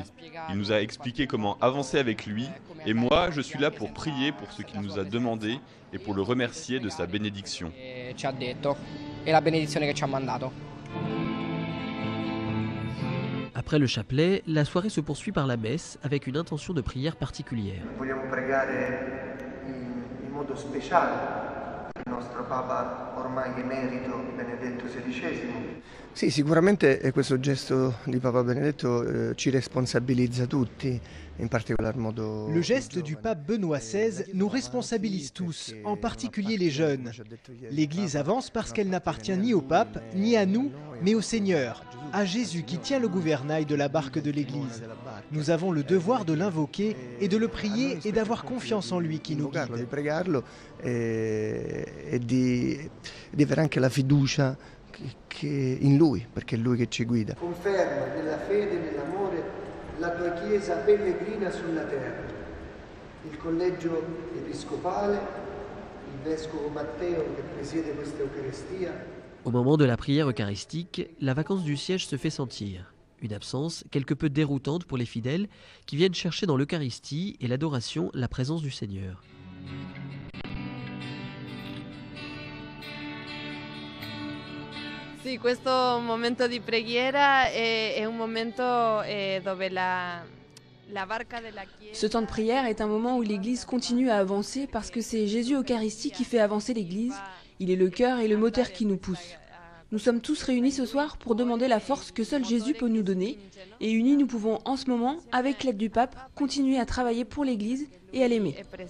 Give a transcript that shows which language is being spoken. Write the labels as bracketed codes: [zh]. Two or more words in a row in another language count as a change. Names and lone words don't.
[fr] Il nous a expliqué comment avancer avec lui et moi je suis là pour prier pour ce qu'il nous a demandé et pour le remercier de sa bénédiction. Après le chapelet, la soirée se poursuit par la messe avec une intention de prière particulière. [it] Sì, sicuramente questo gesto di Papa Benedetto ci responsabilizza tutti, in particolar modo. [fr] Le geste du pape Benoît XVI nous responsabilise tous, en particulier les jeunes. L'Église avance parce qu'elle n'appartient ni au pape, ni à nous, mais au Seigneur, à Jésus qui tient le gouvernail de la barque de l'Église. Nous avons le devoir de l'invoquer et de le prier et d'avoir confiance en lui qui nous guide. [it] Di pregarlo e di avere anche la fiducia in lui, perché è lui che ci guida. Conferma nella fede e nell'amore la tua Chiesa pellegrina sulla terra. Il collegio episcopale, il vescovo Matteo che presiede questa Eucaristia. [fr] Au moment de la prière eucharistique, la vacance du siège se fait sentir. Une absence quelque peu déroutante pour les fidèles qui viennent chercher dans l'Eucharistie et l'adoration la présence du Seigneur. [it] Sì, questo momento di preghiera è un momento dove la barca della Chiesa. [fr] Ce temps de prière est un moment où l'Église continue à avancer parce que c'est Jésus Eucharistie qui fait avancer l'Église. Il est le cœur et le moteur qui nous poussent. Nous sommes tous réunis ce soir pour demander la force que seul Jésus peut nous donner. Et unis, nous pouvons en ce moment, avec l'aide du pape, continuer à travailler pour l'Église et à l'aimer.